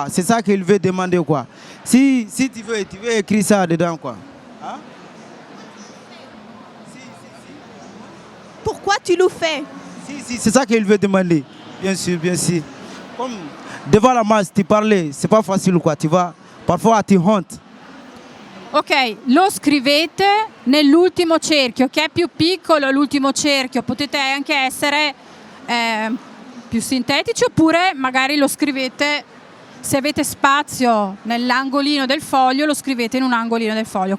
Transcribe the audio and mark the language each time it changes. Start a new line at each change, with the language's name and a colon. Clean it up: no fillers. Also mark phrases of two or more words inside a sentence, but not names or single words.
French: C'est ça qu'il veut demander, quoi. Si tu veux écrire ça dedans, quoi. Hein? Pourquoi tu le fais? Si, c'est ça qu'il veut demander. Bien sûr, bien sûr. Comme devant la masse, tu parlais, c'est pas facile, quoi. Tu vas, parfois tu honte.
Italian: Ok, lo scrivete nell'ultimo cerchio, che è più piccolo l'ultimo cerchio, potete anche essere più sintetici oppure magari lo scrivete, se avete spazio nell'angolino del foglio, lo scrivete in un angolino del foglio.